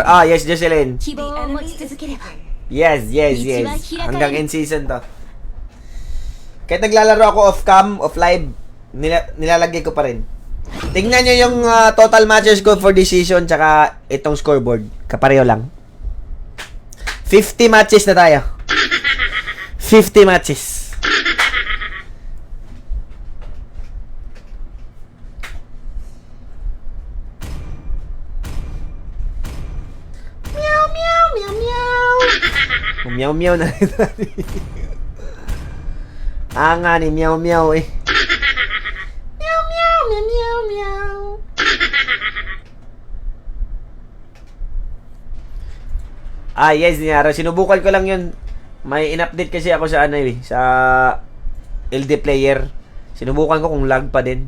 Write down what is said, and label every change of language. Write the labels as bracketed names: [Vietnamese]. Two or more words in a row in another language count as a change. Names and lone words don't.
[English] Ah, yes, Jocelyn. [Japanese] 希 [English] The [Japanese] 望を持 [English] enemy [Japanese] ち [English] is [Japanese] 続ければ [English] picking. Yes, yes, yes. [Filipino] Hanggang [English] end season [Filipino] to. Kahit naglalaro ako [English] off-cam, off-live, [Filipino] nilalagay ko pa rin. Tingnan nyo yung [English] total matches [Filipino] ko [English] for this season [Filipino] tsaka itong scoreboard. Kapareho lang. 50 matches na tayo. 50 matches. Meow, meow, meow, meow. Meow, meow na rin. Nga ni meow, meow eh. Meow, meow, meow, meow, meow. [English] Yes, [Filipino] Niaro. Sinubukan ko lang yun. May in-update kasi ako sa ano eh, sa LD player. Sinubukan ko kung lag pa din.